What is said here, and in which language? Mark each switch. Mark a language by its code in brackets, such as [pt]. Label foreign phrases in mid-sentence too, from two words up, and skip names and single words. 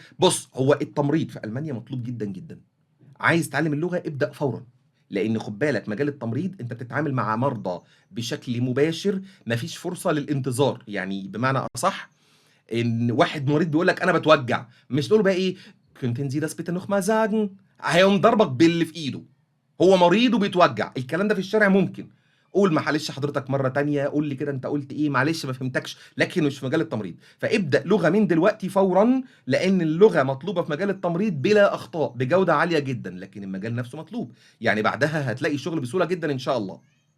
[ar] بُص هو التمريض في ألمانيا مطلوب جدًا، جدًا. عايز تتعلم اللغة ابدأ فورًا، لإن خُد بالك مجال التمريض أنت بتتعامل مع مرضى بشكل مباشر، ما فيش فرصة للانتظار، يعني بمعنى أصح إن واحد مريض بيقول لك أنا باتوجّع، مش تقول له بقى إيه [de] könnten Sie das bitte noch mal sagen [ar] هيقوم ضاربك باللي في إيده، هو مريض وبيتوجّع، الكلام ده في الشارع ممكن، قُل معلش حضرتك مرّة تانية، قُل لي كده أنت قُلت إيه، معلش ما فهمتكش، لكن مش في مجال التمريض، فابدأ لغة من دلوقتي فورًا، لإن اللغة مطلوبة في مجال التمريض بلا أخطاء، بجودة عالية جدًا، لكن المجال نفسه مطلوب، يعني بعدها هتلاقي شغل بسهولة جدًا إن شاء الله.